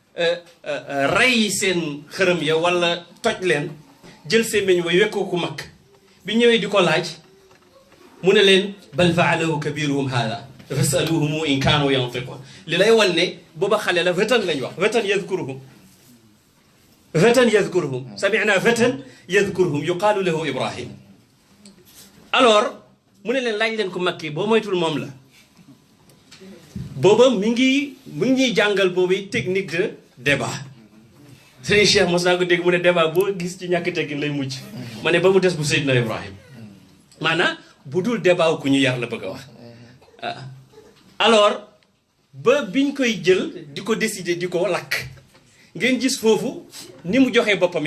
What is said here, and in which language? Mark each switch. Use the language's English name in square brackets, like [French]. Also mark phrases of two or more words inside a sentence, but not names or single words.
[Wolof] rey seen xërëm ya wala toj leen jël semeñ wa wekkoo ku mag bi ñëwee di ko laaj mu ne leen [Arabic] بل فعله كبيرهم هذا فاسألوهم إن كانوا ينطقون [Wolof] li lay wan ne booba xale la fatan lañ wax [Arabic] فتى يذكرهم سمعنا فتى يذكرهم يقال له إبراهيم [Wolof] alors mu ne leen laaj leen ko makki boo moytul moom la booba mi ngi ñuy jàngal boobu [French] technique de débat [Wolof] sëriñ Cheikh mos naa ko dégg mu ne débat boo gis ci ñàkk teggin lay mujj ma ne ba mu des bu Seydina Ibrahim maanaam bu dul débat ku ñu yar la bëgg a wax alors ba biñ koy jël di ko décider di ko lakk ngeen gis foofu ni mu joxee boppam